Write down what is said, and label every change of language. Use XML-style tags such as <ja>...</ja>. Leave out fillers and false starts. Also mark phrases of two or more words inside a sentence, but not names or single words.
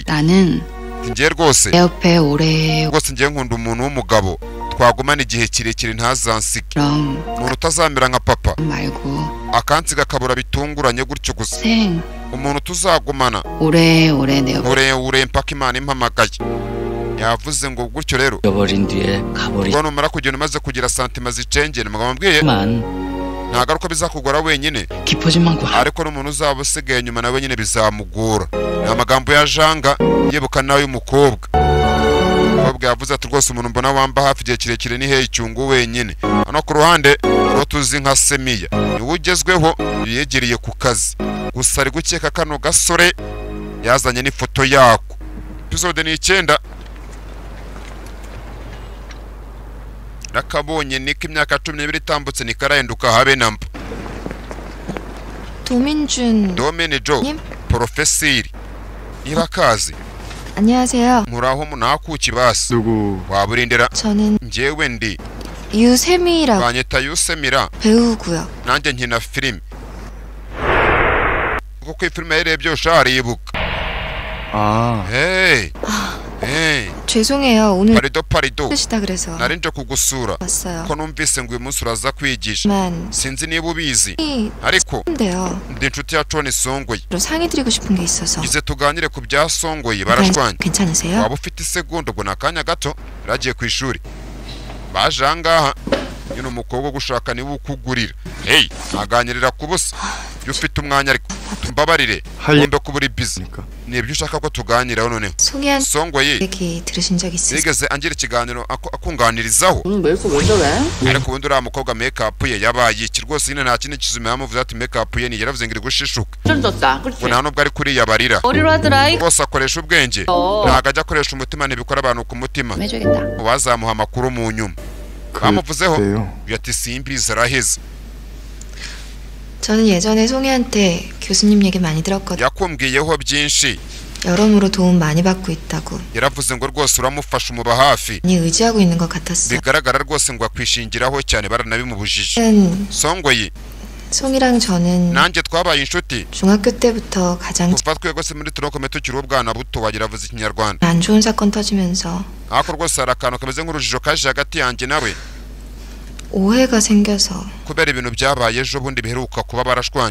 <ko>나는</ko> <rw>ngiye rwose</rw> <ko>내 옆에 오래</ko> <rw>rwose ngiye nkunda umuntu w'umugabo twagumana igihe kirekire ntazansige</rw> <ko>그럼</ko> <rw>umuntu utazamera nka papa</rw> <ko>말고</ko> <rw>akansiga akabura bitunguranye gutyo gusa</rw> <ko>생</ko> <rw>umuntu tuzagumana</rw> <ko>오래 내 옆에</ko> <rw>ure mpaka imana impamagaye yavuze ngo gutyo rero</rw> <ko>잃어버린 뒤에 가버리만</ko> <rw>ubwo numara kugenda umaze kugira santima zicengera mugabo mbwiye ntagaruka bizakugora wenyine</rw> <ko>깊어진 만큼</ko> <rw>ariko n'umuntu uzaba usigaye nyuma nawe nyine bizamugora ni amagambo ya janga yibuka nawe y'umukobwa umukobwa yavuze ati rwose umuntu mbona wamba hafi igihe kirekire ni hehe icyungu wenyine hano ku ruhande uwo tuzi nka Semiya niwe ugezweho yegereye ku kazi gusa ari gukeka kano gasore yazanye n'ifoto yako episode ni 9 nakabonye niko imyaka 12 itambutse nikarayenduka habe namba</rw> <ko>도민준</ko> <rw>Domenijo</rw> <ko>님?</ko> <rw>Profesiri niba kazi</rw> <ko>안녕하세요.</ko> <rw>muraho munakuki basi</rw> <ko>누구</ko> <rw>waburindira</rw> <ko>저는</ko> <rw>njyewe ndi</rw> <ko>유세미라고</ko> <rw>banyita Yusemira</rw> <ko>배우고요.</ko> <rw>nanjye nkina filime kuko iyi filime yarebye usharibuka</rw> <ko>아</ko> <rw>hey</rw> <ko>죄송해요. 오늘 parido 뜻이다 그래서</ko> <rw>narinje kugusura</rw> <ko>왔어요.</ko> <rw>ko numvise ngo uyu munsi uraza kwigisha</rw> <ko>만</ko> <rw>sinzi niba ubizi</rw> <ko>이</ko> <rw>ariko</rw> <ko>근데요.</ko> <rw>ndi inshuti ya Tony Songoyi</rw> <ko>로 상의 드리고 싶은 게 있어서</ko> <rw>ize tuganire ku bya Songoyi barashwanye</rw> <ko>괜찮으세요?</ko> <rw>waba ufite isegonda ubwo nakanya gato ragiye ku ishuri baje ahangaha nyine umukobwa gushaka niwe ukugurira hey aganirira ku busa iyo ufite umwanya ariko tumbabarire ngombe kuburi busy nibyo ushaka ko tuganiraho noneho</rw> <ko>송이한</ko> <rw>Songoyi</rw> <ko>얘기 들으신 적 있으세요?</ko> <rw>yigeze angira ikiganiro akunganirizaho</rw> <ko>오늘 메이크업 왜 저래?</ko> <rw>ariko ubundi uriya mukobwa make-up ye yabaye iki rwose nyine nta kindi kizume yamuvuze ati make-up ye ni yaravuze ngo iri gushishuka</rw> <ko>쩔졌다 그렇지</ko> <rw>ngo nta nubwo ari kuriya barira</rw> <ko>머리로 하더라.</ko> <rw>rwose akoresha ubwenge ntabwo ajya akoresha umutima ntibikora abantu ku mutima</rw> <ko>해줘야겠다</ko> <rw>wazamuha amakuru mu nyuma bamuvuzeho</rw> <ko>그래요</ko> <rw>ati simbizi araheze</rw> <ko>저는 예전에 송이한테 교수님 얘기 많이 들었거든요.</ko> <rw>yakumbwiyeho byinshi</rw> <ko>여러모로 도움 많이 받고 있다고.</ko> <rw>yaravuze ngo rwose uramufasha umuba hafi</rw> <ko>많이 의지하고 있는 것 같았어요.</ko> <rw>bigaragara rwose ngo akwishingiraho cyane baranabimubujije Songoyi</rw> <ko>송이랑 저는</ko> <rw>nanjye twabaye inshuti</rw> <ko>중학교 때부터 가장</ko> <rw>kuva twegose muri turokome tukiri ubwana buto wagira avuze ikinyarwanda</rw> <ko>안 좋은 사건 터지면서</ko> <rw>ariko rwose hari akantu kameze nk'urujijo kaje hagati yanjye nawe</rw> <ko>오해가 생겨서</ko> <rw>kubera ibintu byabaye ejo bundi biheruka kuba barashwanye</rw>